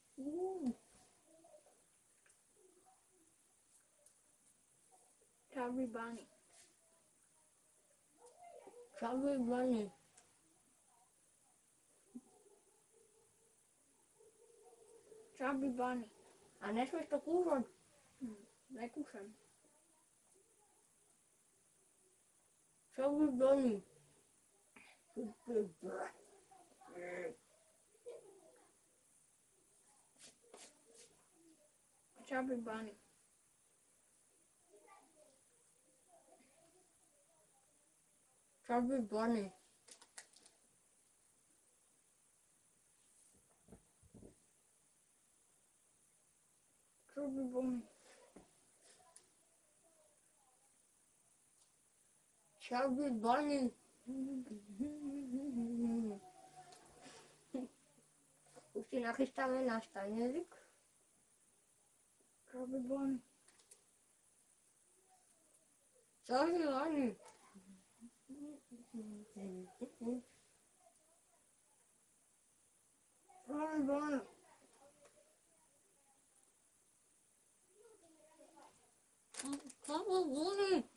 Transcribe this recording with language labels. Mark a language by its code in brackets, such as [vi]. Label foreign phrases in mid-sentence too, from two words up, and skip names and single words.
[sk] Chubby Bunny. Chubby Bunny. Chubby Bunny. A nesmieš to kúšať. Nekúšam. Chubby Bunny. Chubby Bunny. Chubby Bunny. Chubby Bunny. Chubby Bunny. Už si nachystáme náš tanierik. Chubby Bunny. Chubby Bunny. Chubby Bunny. Chubby Bunny.